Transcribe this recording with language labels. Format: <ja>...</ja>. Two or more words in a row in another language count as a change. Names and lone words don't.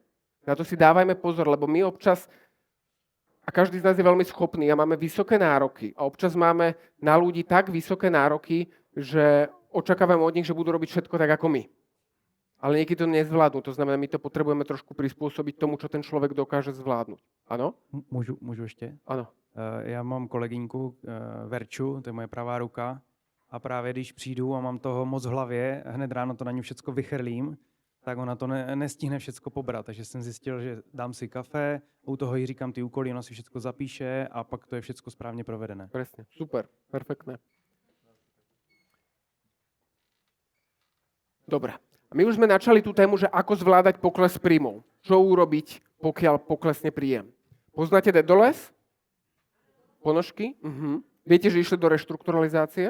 <sk>Na to si dávajme pozor, lebo my občas, a každý z nás je veľmi schopný a máme vysoké nároky a občas máme na ľudí tak vysoké nároky, že očakávame od nich, že budú robiť všetko tak ako my. Ale niekedy to nezvládnu, to znamená, my to potrebujeme trošku prispôsobiť tomu, čo ten človek dokáže zvládnuť. Áno?</sk> <cs>Můžu ještě?</cs> <sk>Áno.</sk> <cs>Já mám kolegyňku Verču, to je moje pravá ruka. A právě když přijdu a mám toho moc v hlavě, hned ráno to na ní všecko vychrlím, tak ona to nestihne všecko pobrat. Takže jsem zjistil, že dám si kafe, u toho jí říkám ty úkoly, ona si všecko zapíše a pak to je všecko správně provedené.</cs> <sk>Presne. Super. Perfektné. Dobre. A my už sme načali tú tému, že ako zvládať pokles príjmov. Čo urobiť, pokiaľ poklesne príjem. Poznáte Dedoles? Ponožky? Viete, že išli do reštrukturalizácie?</sk>